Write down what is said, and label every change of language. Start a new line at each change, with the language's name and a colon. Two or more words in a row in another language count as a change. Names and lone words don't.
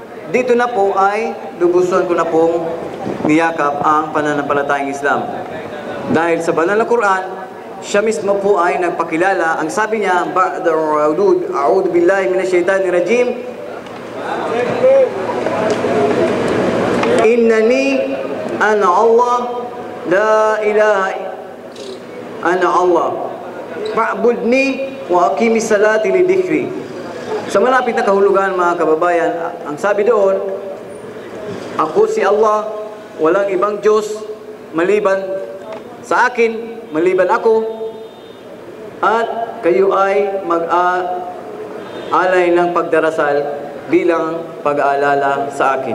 Filipino: dito na po ay lubuson ko na pong niyakap ang pananampalatayang Islam. Dahil sa banal na Quran, siya mismo po ay nagpakilala. Ang sabi niya,
Arabic: أعوذ بالله من الشيطان الرجيم. إنني أنا الله لا إله أنا الله. فاعبدني وأقم الصلاة لذكري.
Filipino: Sa malapit na kahulugan, mga kababayan, ang sabi doon, ako si Allah, walang ibang Diyos maliban sa akin, maliban ako, at kayo ay mag-alay ng pagdarasal bilang pag-aalala sa akin.